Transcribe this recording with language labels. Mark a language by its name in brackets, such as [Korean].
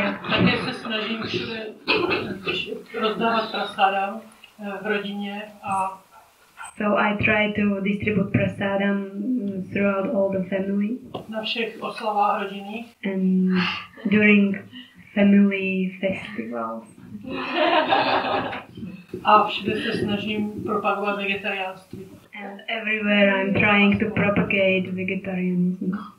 [Czech] Také se snažím všude rozdávat prasádám v rodině a [English] So I try to distribute prasadam throughout all the family. [Czech] Na všech oslavách rodinných. [English] And during family festivals. [Czech] A všude se snažím propagovat vegetariánství. [English] And everywhere I'm trying to propagate vegetarianism.